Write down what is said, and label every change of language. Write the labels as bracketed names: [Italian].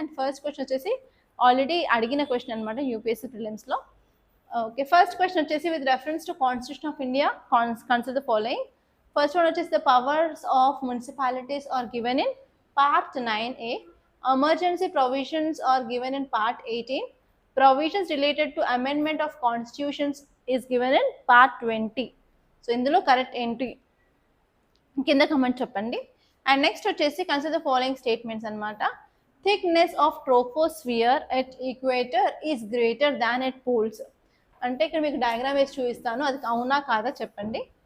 [Telugu] And first question వచ్చేసి already అడిగిన question అనమాట యూపీఎస్సీ ప్రిలిమ్స్లో. [English] okay, first question [Telugu] వచ్చేసి [English] With reference to constitution of India consider the following. First one [Telugu] వచ్చేసి [English] The powers of municipalities are given in part 9A. Emergency provisions are given in part 18. Provisions related to amendment of constitutions is given in part 20. [Telugu] So ఇందులో correct ఏంటి కింద comment చెప్పండి. [English] and next [Telugu] వచ్చేసి [English] consider the following statements [Telugu] అనమాట. [English] Thickness of troposphere at equator is greater than at poles. [Telugu] అంటే ఇక్కడ మీకు diagram వేసి చూపిస్తాను, అది అవునా కాదా చెప్పండి.